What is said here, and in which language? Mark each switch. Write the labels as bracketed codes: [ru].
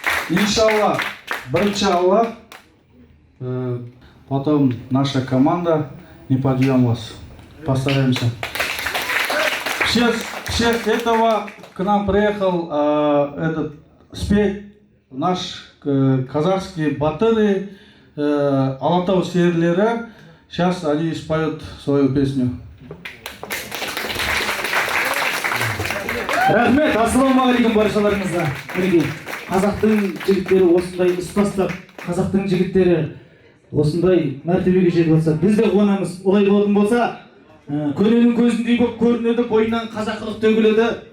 [ru] Иншаллах, [kk] бірінші Аллах, [ru] потом наша команда, не подведем вас. Постараемся. В честь этого к нам приехал спеть наш казахские батыры, Алатау серлері. Сейчас они споют свою песню. [kk] Рахмет, ассалаумағалейкум баршаларыңызға. Мінекей, қазақтың жігіттері осындай ұстастап, қазақтың жігіттері осындай мәртебеге жетіп жатса, біз де қуанамыз. Олай болатын болса, көненің көзіндей болып көрінеді, бойынан қазақылық төгіледі.